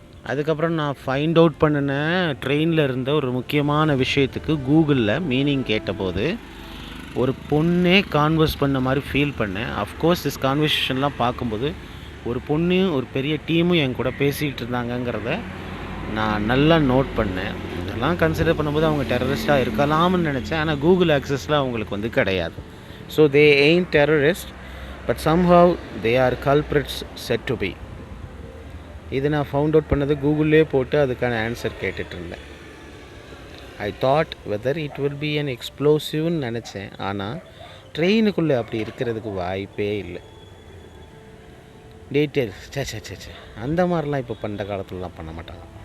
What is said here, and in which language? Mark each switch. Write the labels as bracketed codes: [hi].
[ta] அதுக்கப்புறம் நான் find out பண்ணினேன். ட்ரெயினில் இருந்த ஒரு முக்கியமான விஷயத்துக்கு கூகுளில் மீனிங் கேட்டபோது ஒரு பொண்ணே கான்வர்ஸ் பண்ண மாதிரி ஃபீல் பண்ணேன். அஃப்கோர்ஸ் திஸ் கான்வர்சேஷன்லாம் பார்க்கும்போது ஒரு பொண்ணு, ஒரு பெரிய டீமும் என் கூட பேசிகிட்டு இருந்தாங்கங்கிறத நான் நல்லா நோட் பண்ணேன். இதெல்லாம் கன்சிடர் பண்ணும்போது அவங்க டெரரிஸ்ட்டாக இருக்கலாம்னு நினச்சேன். ஆனால் கூகுள் ஆக்சஸில் அவங்களுக்கு வந்து கிடையாது. [en] So they ain't terrorist but somehow they are culprits said to be. [ta] இது நான் ஃபவுண்ட் அவுட் பண்ணது கூகுள்லேயே போட்டு அதுக்கான ஆன்சர் கேட்டுட்டு இருந்தேன். [en] I thought whether it will be an எக்ஸ்ப்ளோசிவ்னு [ta] நினச்சேன். ஆனால் ட்ரெயினுக்குள்ளே அப்படி இருக்கிறதுக்கு வாய்ப்பே இல்லை. டீட்டெயில்ஸ் சே அந்த மாதிரிலாம் இப்போ பண்ணுற காலத்துலலாம் பண்ண மாட்டாங்க.